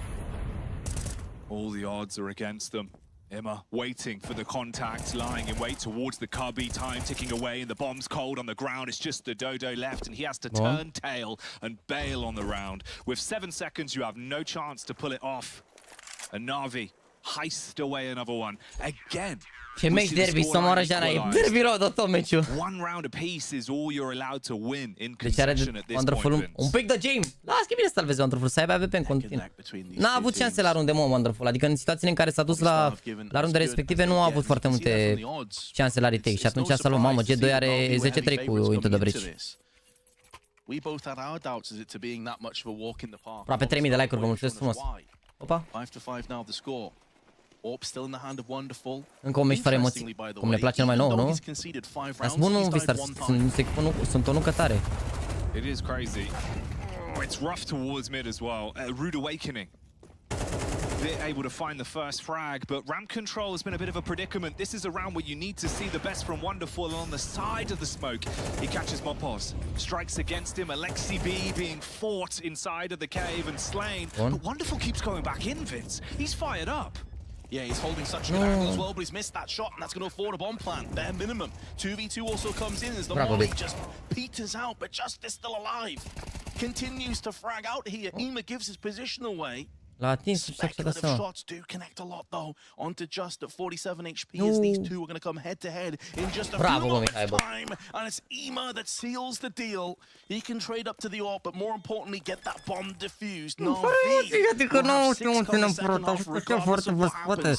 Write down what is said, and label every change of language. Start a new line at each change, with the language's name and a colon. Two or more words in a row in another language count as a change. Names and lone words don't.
English: All the odds are against them. Emma waiting for the contact, lying in wait towards the cubby, time ticking away and the bomb's cold on the ground. It's just the Dodo left and he has to turn tail and bail on the round. With 7 seconds you have no chance to pull it off. And NaVi heist away another one. Again.
Romanian: Ce meci derby, să moară Jana, e derby rău de tot meciul.
English: One round apiece is all you're allowed to win in concession at this Wonderful point.
Romanian: Un pic de game. Las că bine să-l vezi Wonderful, să aibă AWP în continuu. N-a avut șanse la runde, mă, Wonderful. Adică în situațiile în care s-a dus la runde respective nu a avut foarte multe șanse la retake și atunci s-a luat, mamă, G2 are 10-3 cu Into the Breach. Aproape 3000 de like-uri, vă mulțumesc frumos. Opa. Încă un meci fără emoții, cum ne place cel mai nou, nu? Dar sunt bun, Movistar, sunt o nucă tare.
English: It is crazy. Oh, it's rough towards mid as well. Rude awakening. They're able to find the first frag, but ramp control has been a bit of a predicament. This is a round where you need to see the best from Wonderful on the side of the smoke. He catches Mopoz, strikes against him. Alexei B being fought inside of the cave and slain. But Wonderful keeps going back in, Vince. He's fired up. Yeah, he's holding such a good angle as well, but he's missed that shot, and that's going to afford a bomb plant, bare minimum. 2v2 also comes in as the molly just peters out, but Justice still alive. Continues to frag out here. Ema gives his position away.
Romanian: L-a atins și s-a dat seama.
English: Shots do connect a lot though. Onto Just at 47 HP as these two are going to come head to head in just a few moments time. And it's Ema that seals the deal. He can trade up to the AWP, but more importantly, get that bomb defused. NaVi will have 6 on the second half regardless of what happens.